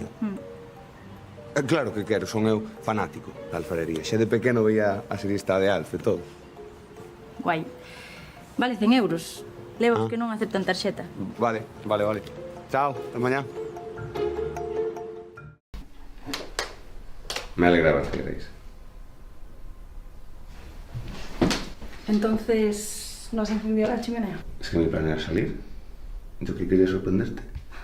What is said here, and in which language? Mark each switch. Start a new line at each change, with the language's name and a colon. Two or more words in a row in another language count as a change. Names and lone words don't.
Galician: Claro que quero, son eu fanático da alfarería. Xa de pequeno veía a serista de Alf e todo. Guai. Vale 100 euros. Leva que non aceptan tarxeta. Vale. Chao, ata mañá.
Spanish: Me alegra ver que queréis. Entonces, ¿no has encendido la chimenea? Es que mi plan era salir. ¿Yo qué quería sorprenderte?